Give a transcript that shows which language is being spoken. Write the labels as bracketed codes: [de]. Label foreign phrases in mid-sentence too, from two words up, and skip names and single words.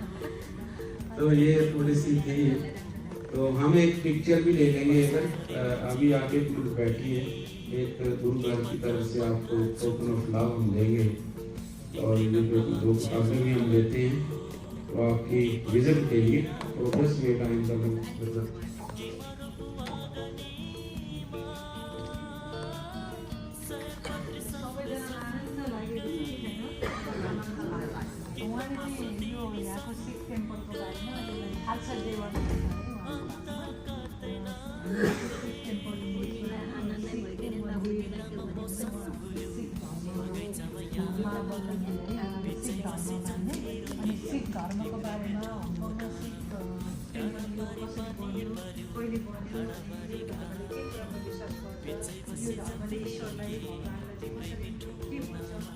[hi] तो ये थोड़ी सी थी, तो हम एक पिक्चर भी ले लेंगे इधर, अभी आके बैठिए, एक गुरु घर की तरफ से आपको [en] token of love [hi] हम देंगे, और ये जो अभी भी हम लेते हैं तो आपकी विजिट के लिए, तो 10 [en] minute time [hi] तक हम [ne] टेम्पलको बारेमा खालसा देवान सिख धर्मको बारेमा हङकङमा सिख टेम्पल कसरी बन्यो कहिले बन्यो विश्वास गर्छ यो धर्मले ईश्वरलाई भगवानलाई चाहिँ कसरी के भन्छ